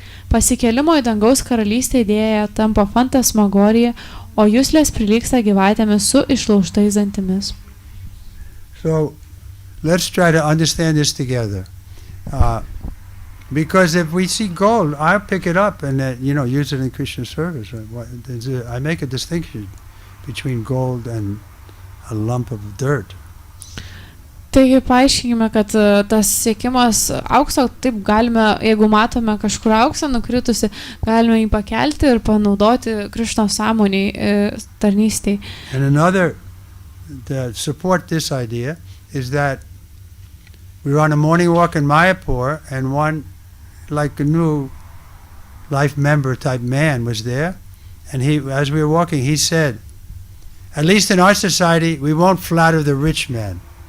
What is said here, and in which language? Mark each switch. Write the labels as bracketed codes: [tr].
[lt] Pasikėlimo į dangaus karalystę idėja tampa fantasmagorija, o juslės prilygsta gyvatėmis su išlaužtais dantimis. [en] So, let's try to understand this together. Because if we see gold, I'll pick it up and use it in Krishna's service. I make a distinction between gold and a lump of dirt. [lt] Taigi paaiškinkime, kad tas siekimas aukso, taip galime, jeigu matome kažkur auksą nukritusi, galime jį pakelti ir panaudoti Krišnos sąmoniai tarnystei. [en] And another to support this idea is that we were on a morning walk in Mayapur, and one like a new life member type man was there, and he, as we were walking, he said, at least in our society, we won't flatter the rich man.